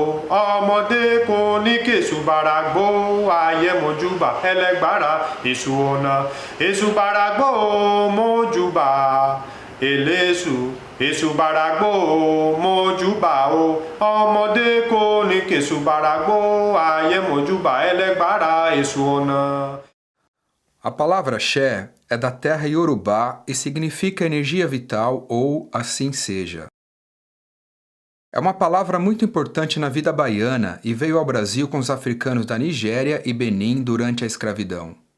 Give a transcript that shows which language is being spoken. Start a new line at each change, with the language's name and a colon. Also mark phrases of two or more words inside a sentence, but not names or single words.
Yoruba: Ọmọdé kò ní kèṣù bàràgbó ayé mójúbà ẹlẹ́gbàrà èṣù ọ̀nà. Èṣù bàràgbó mójúbà eléṣù. Èṣù bàràgbó mójúbà o. Ọmọdé kò ní kèṣù bàràgbó ayé mójúbà ẹlẹ́gbàrà èṣù ọ̀nà.
Portuguese: A palavra axé é da terra Yorubá e significa energia vital ou assim seja. É uma palavra muito importante na vida baiana e veio ao Brasil com os africanos da Nigéria e Benin durante a escravidão.